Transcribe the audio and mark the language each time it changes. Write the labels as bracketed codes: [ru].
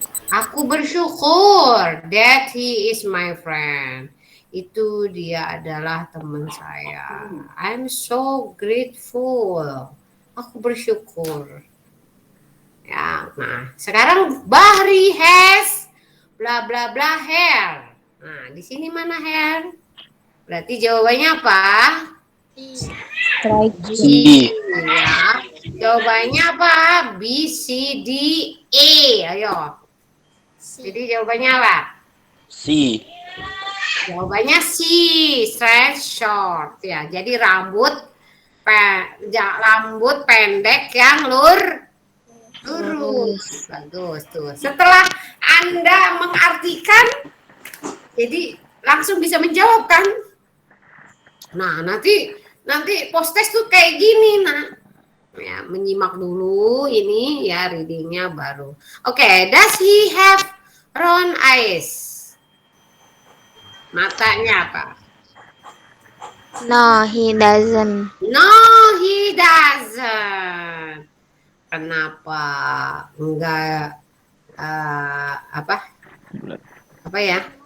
[id] Aku bersyukur [en] that he is my friend. [id] Itu dia adalah teman saya. [en] I'm so grateful. [id] Aku bersyukur. Ya, nah, sekarang Bahri [en] has bla bla bla hair. [id] Nah, di sini mana hair? Berarti jawabannya apa? C. Ya. Jawabannya apa? B, C, D, E. Ayo. Jadi jawabannya apa? C. Jawabannya C, [en] straight short. [id] Ya, jadi rambut pendek yang lurus. Bagus tuh. Setelah Anda mengartikan, jadi langsung bisa menjawab kan? Nah, nanti post test tuh kayak gini, nah. Ya, menyimak dulu ini ya readingnya baru. [en] Oke, does he have round eyes? [id] Matanya apa? [en] No, he doesn't. No, he doesn't. [id] Kenapa enggak apa ya?